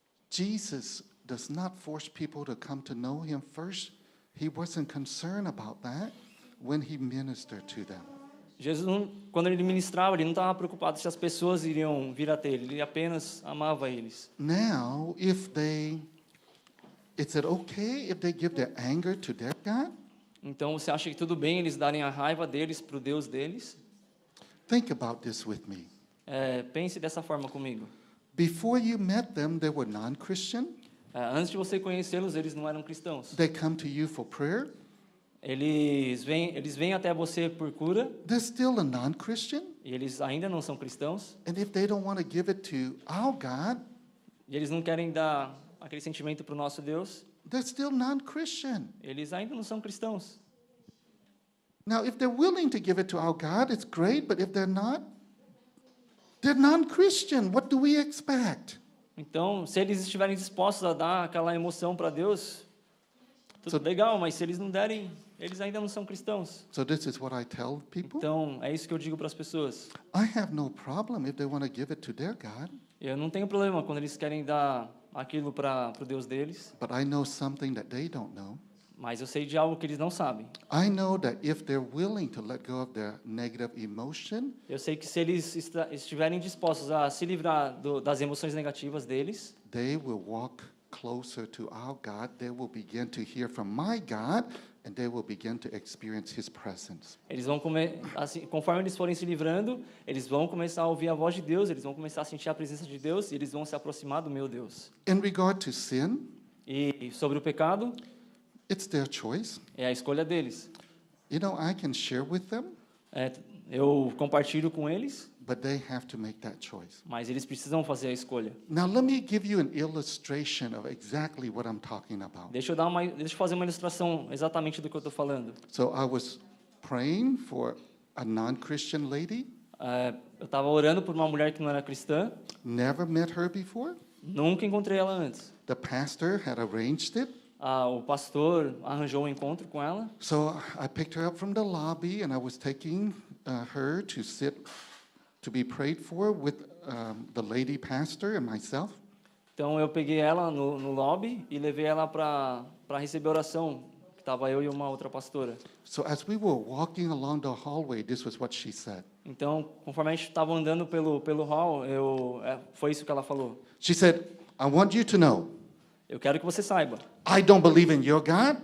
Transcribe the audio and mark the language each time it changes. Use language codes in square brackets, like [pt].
[en] Jesus does not force people to come to know him first. He wasn't concerned about that when he ministered to them. [pt] Jesus, quando ele ministrava, ele não estava preocupado se as pessoas iriam vir até ele. Ele apenas amava eles. [en] Now, is it okay if they give their anger to their God? [pt] Então, você acha que tudo bem eles darem a raiva deles para o Deus deles? [en] Think about this with me. [pt] Pense dessa forma comigo. [en] Before you met them, they were non-Christian. [pt] Antes de você conhecê-los, eles não eram cristãos. [en] They come to you for prayer. [pt] eles vêm até você por cura, [en] they're still a non-Christian. [pt] e eles ainda não são cristãos, [en] And if they don't want to give it to our God, [pt] e eles não querem dar aquele sentimento para o nosso Deus, [en] they're still non-Christian. [pt] eles ainda não são cristãos. [en] Now, if they're willing to give it to our God, it's great, but if they're not, they're non-Christian. What do we expect? [pt] Então, se eles estiverem dispostos a dar aquela emoção para Deus, tudo legal, mas se eles não derem, eles ainda não são cristãos. [en] So this is what I tell people. [pt] Então, é isso que eu digo para as pessoas. [en] I have no problem if they want to give it to their God, [pt] Eu não tenho problema quando eles querem dar aquilo para o Deus deles, [en] but I know something that they don't know. [pt] mas eu sei de algo que eles não sabem. [en] I know that if they're willing to let go of their negative emotion, [pt] Eu sei que se eles estiverem dispostos a se livrar das emoções negativas deles, [en] they will walk closer to our God. They will begin to hear from my God, and they will begin to experience His presence. [pt] eles vão assim, conforme eles forem se livrando, eles vão começar a ouvir a voz de Deus, eles vão começar a sentir a presença de Deus e eles vão se aproximar do meu Deus. [en] In regard to sin, [pt] E sobre o pecado, [en] it's their choice. [pt] é a escolha deles. [en] You know, I can share with them, [pt] Eu compartilho com eles, [en] but they have to make that choice. [pt] mas eles precisam fazer a escolha. [en] Now, let me give you an illustration of exactly what I'm talking about. [pt] Deixa eu fazer uma ilustração exatamente do que eu estou falando. [en] So I was praying for a non-Christian lady, [pt] Eu estava orando por uma mulher que não era cristã, [en] never met her before. [pt] nunca encontrei ela antes. [en] The pastor had arranged it. [pt] O pastor arranjou um encontro com ela, [en] So I picked her up from the lobby, and I was taking her to sit to be prayed for with the lady pastor and myself. [pt] então eu peguei ela no lobby e levei ela para receber oração, que estava eu e uma outra pastora. [en] So as we were walking along the hallway, this was what she said. [pt] Então, conforme a gente estava andando pelo hall, foi isso que ela falou. [en] She said, I want you to know, [pt] Eu quero que você saiba, [en] I don't believe in your God.